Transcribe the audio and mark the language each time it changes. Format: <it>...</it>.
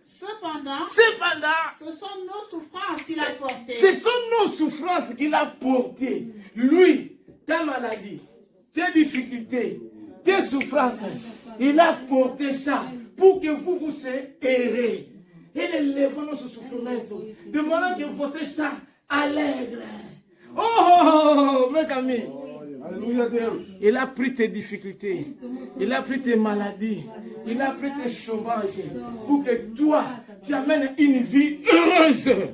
<fr>Cependant, Cependant, ce sont nos souffrances qu'il a portées. ce sont nos souffrances qu'il a portées. Lui, ta maladie, tes difficultés, tes souffrances, il a porté ça pour que vous vous errez.</fr> <pt>Ele levou nosso sofrimento de maneira que você está alegre. Oh, meus amigos. Alléluia, Deus.</pt> <fr>Il a pris tes difficultés, il a pris tes maladies, il a pris tes chômages pour que toi, tu amènes une vie heureuse.</fr>